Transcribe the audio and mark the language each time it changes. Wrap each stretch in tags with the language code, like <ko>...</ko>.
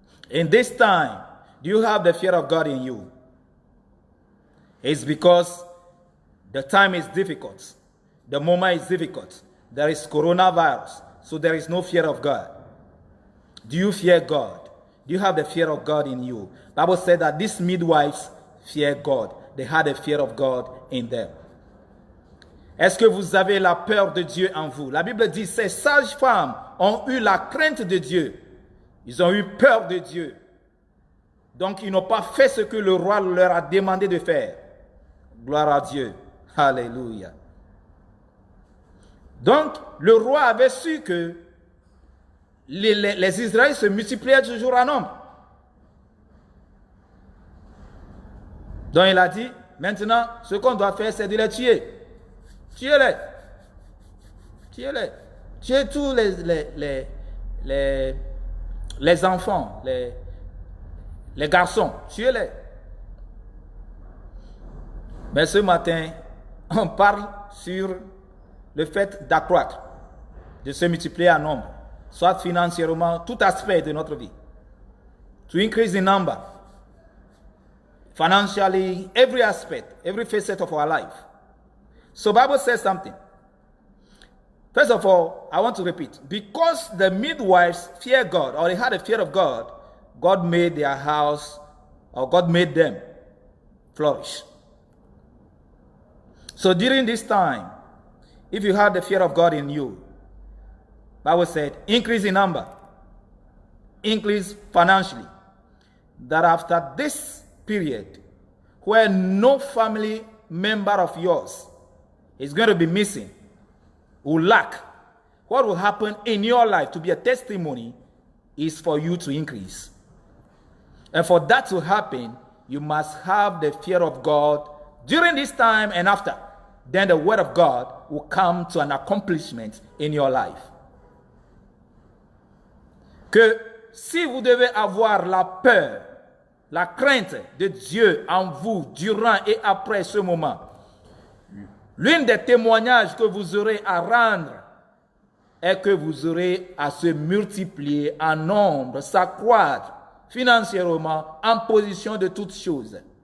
<en>In this time, do you have the fear of God in you? It's because the time is difficult. The moment is difficult. There is coronavirus, so there is no fear of God. Do you fear God? Do you have the fear of God in you? The Bible said that these midwives fear God. They had a fear of God in them.</en> <fr>Est-ce que vous avez la peur de Dieu en vous? La Bible dit, ces sages femmes ont eu la crainte de Dieu. Ils ont eu peur de Dieu. Donc, ils n'ont pas fait ce que le roi leur a demandé de faire. Gloire à Dieu. Alléluia. Donc, le roi avait su que les Israélites se multipliaient toujours en nombre. Donc, il a dit, maintenant, ce qu'on doit faire, c'est de les tuer. Tuez-les. Tuez-les. Tuez tous les enfants, les garçons. Tuez-les. Mais ce matin, on parle sur le fait d'accroître, de se multiplier en nombre, soit financièrement, tout aspect de notre vie.</fr> <en>To increase in number. Financially, every aspect, every facet of our life. So Bible says something. First of all, I want to repeat. Because the midwives fear God, or they had a fear of God, God made their house, or God made them flourish. So during this time, if you have the fear of God in you, Bible said, increase in number, increase financially. That after this period, where no family member of yours is going to be missing, will lack, what will happen in your life to be a testimony is for you to increase. And for that to happen, you must have the fear of God during this time and after. Then the word of God will come to an accomplishment in your life.</en> <fr>Que si vous devez avoir la peur, la crainte de Dieu en vous durant et après ce moment, l'une des témoignages que vous aurez à rendre est que vous aurez à se multiplier en nombre, s'accroître financièrement en position de toutes choses.</fr>